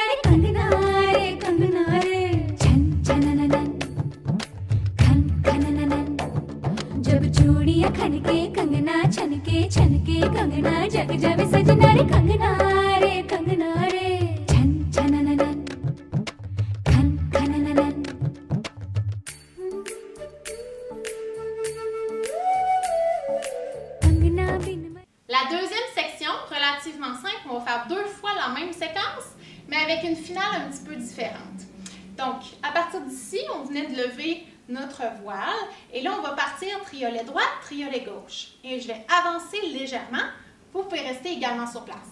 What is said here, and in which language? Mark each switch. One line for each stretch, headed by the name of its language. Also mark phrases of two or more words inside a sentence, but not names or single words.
Hindi: रे कंगना रे छन छनननन खन खनननन जब चूड़ियां खनके कंगना छनके छनके कंगना जग जावे सजना रे कंगना रे छन छनननन खन खनननन कंगना बिन
French: La deuxième section, relativement simple, on va faire 2 fois la même séquence, mais avec une finale un petit peu différente. Donc, à partir d'ici, on venait de lever notre voile, et là, on va partir triolet droit, triolet gauche. Et je vais avancer légèrement. Vous pouvez rester également sur place.